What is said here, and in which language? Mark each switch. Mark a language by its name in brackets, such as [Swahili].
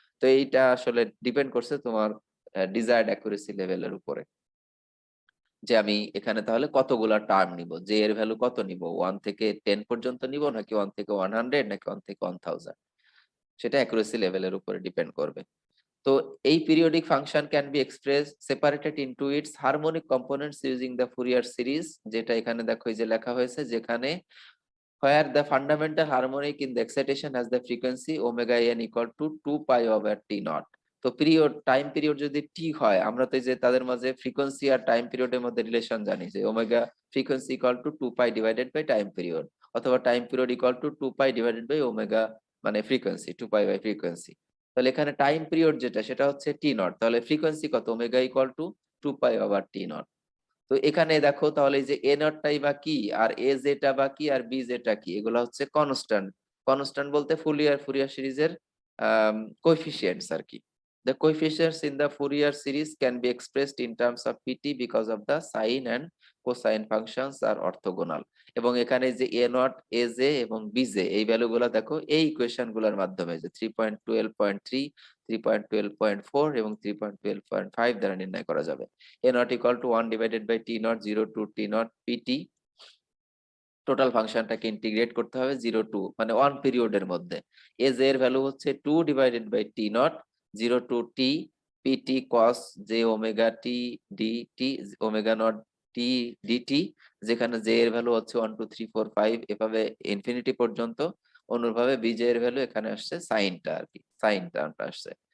[Bangla] তো এইটা আসলে ডিপেন্ড করছে তোমার ডিজায়ার্ড অ্যাকুরেসি লেভেলের উপরে, যে আমি এখানে তাহলে কতগুলা টার্ম নিব, জে এর ভ্যালু কত নিব, 1 থেকে 10 পর্যন্ত নিব নাকি 1 থেকে 100 নাকি 1 থেকে 1000, সেটা অ্যাকুরেসি লেভেলের উপরে ডিপেন্ড করবে। তো এই [English] periodic function can be expressed separated into its harmonic components using the Fourier series, [Bangla] যেটা এখানে দেখো এই যে লেখা হয়েছে, যেখানে [English] where the fundamental harmonic in the excitation has the frequency omega n equal to 2 pi over t naught। [Bangla] তো period time period যদি টি হয়, আমরা তো এই যে তাদের মাঝে ফ্রিকোয়েন্সি আর টাইম পিরিয়ডের মধ্যে রিলেশন জানি যে omega frequency equal to 2 pi divided by time period, অথবা time period equal to 2 pi divided by omega, মানে ফ্রিকোয়েন্সি 2 পাই বাই ফ্রিকোয়েন্সি। তাহলে এখানে টাইম পিরিয়ড যেটা সেটা হচ্ছে টি নট, তাহলে ফ্রিকোয়েন্সি কত, omega equal to 2 pi over T not. তো এখানে দেখো তাহলে এই যে এ নটটাই বা কি, আর এ জেটা বা কি, আর বি জেটা কি, এগুলো হচ্ছে কনস্ট্যান্ট। কনস্ট্যান্ট বলতে ফুরিয়ার সিরিজের কোএফিসিয়েন্টস আর কি। [English] The coefficients in the Fourier series can be expressed in terms of pt because of the sine and cosine functions are orthogonal। [Bangla] এবং এখানে যে এ নট, এ জে এবং বি জে এই ভ্যালুগুলো দেখো এই ইকুয়েশন গুলোর মাধ্যমে যে 3.12.3, 3.12.4 এবং 3.12.5 দ্বারা নির্ণয় করা যাবে। [English] a not equal to 1 divided by t naught 0 to t naught pt, [Bangla] total ফাংশনটাকে integrate করতে হবে 0 টু মানে 1 পিরিয়ডের মধ্যে। এজ এর ভ্যালু হচ্ছে 2 divided by T not 0 two T PT cos J omega t DT omega not T DT, যেখানে J এর value হচ্ছে 1 2 3 4 5 এভাবে ইনফিনিটি পর্যন্ত। অনুরূপভাবে বিজে এর ভ্যালু এখানে আসছে সাইনটা আর কি, সাইন টার্মটা আসছে।